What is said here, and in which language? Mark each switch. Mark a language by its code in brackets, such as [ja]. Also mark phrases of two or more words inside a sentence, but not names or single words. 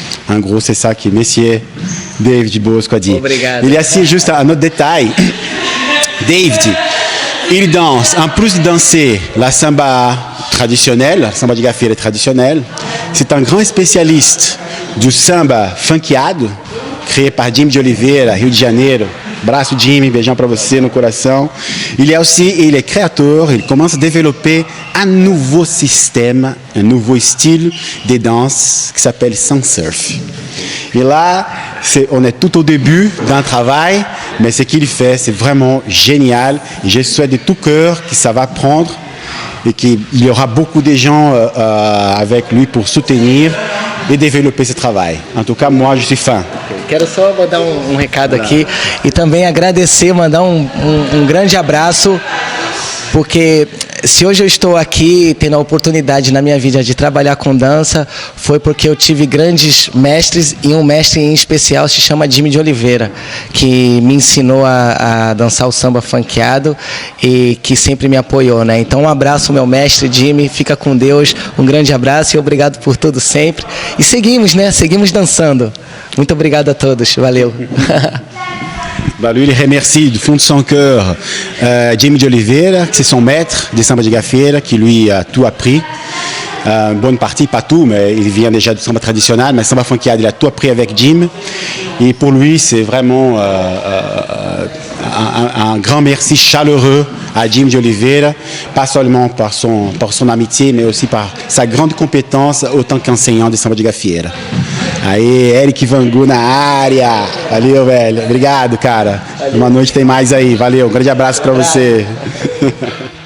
[fr] En gros, c'est ça que Monsieur David Bosco a dit. [pt] Obrigado. [fr] Il y a aussi juste un autre détail. David, il danse, en plus de danser la samba traditionnelle, la samba de gafieira traditionnelle, c'est un grand spécialiste du samba funkeado, créé par Jimmy de Oliveira, Rio de Janeiro. [pt] Abraço, Jimmy, beijão para você no coração. [fr] Il est créateur, il commence à développer un nouveau système, un nouveau style de danse qui s'appelle Sun Surf. Et là, on est tout au début d'un travail, mais ce qu'il fait, c'est vraiment génial. Et je souhaite de tout cœur que ça va prendre et qu'il y aura beaucoup de gens avec lui pour soutenir e développer [pt] esse trabalho. [fr] En tout cas, moi, je suis fan. [pt] Quero só mandar um recado aqui e também agradecer, mandar um grande abraço, porque se hoje eu estou aqui tendo a oportunidade na minha vida de trabalhar com dança, foi porque eu tive grandes mestres e um mestre em especial se chama Jimmy de Oliveira, que me ensinou a dançar o samba funkeado e que sempre me apoiou, né? Então um abraço, meu mestre Jimmy, fica com Deus, um grande abraço e obrigado por tudo sempre. E seguimos, né? Seguimos dançando. Muito obrigado a todos, valeu. [fr] Bah, lui, il remercie du fond de son cœur Jimmy de Oliveira, c'est son maître de samba de gafieira, qui lui a tout appris. Une bonne partie, pas tout, mais il vient déjà du samba traditionnel, mais samba funkeado, il a tout appris avec Jim. Et pour lui, c'est vraiment un grand merci chaleureux à Jim de Oliveira, pas seulement par son amitié, mais aussi par sa grande compétence autant qu'enseignant de samba de gafieira. [pt] Aí, Eric Vangu na área. Valeu, velho. Obrigado, cara. Uma noite tem mais aí. Valeu. Um grande abraço para você.